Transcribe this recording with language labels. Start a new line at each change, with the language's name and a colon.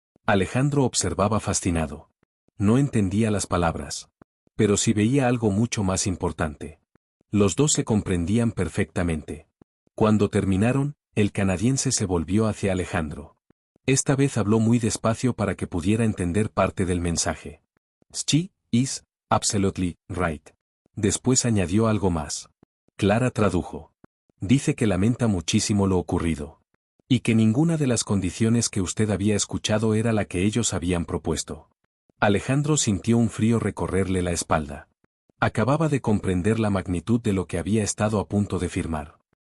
Spanish: Alejandro observaba fascinado. No entendía las palabras. Pero sí veía algo mucho más importante. Los dos se comprendían perfectamente. Cuando terminaron, el canadiense se volvió hacia Alejandro. Esta vez habló muy despacio para que pudiera entender parte del mensaje.
English: She is absolutely right.
Spanish: Después añadió algo más. Clara tradujo. Dice que lamenta muchísimo lo ocurrido. Y que ninguna de las condiciones que usted había escuchado era la que ellos habían propuesto. Alejandro sintió un frío recorrerle la espalda. Acababa de comprender la magnitud de lo que había estado a punto de firmar.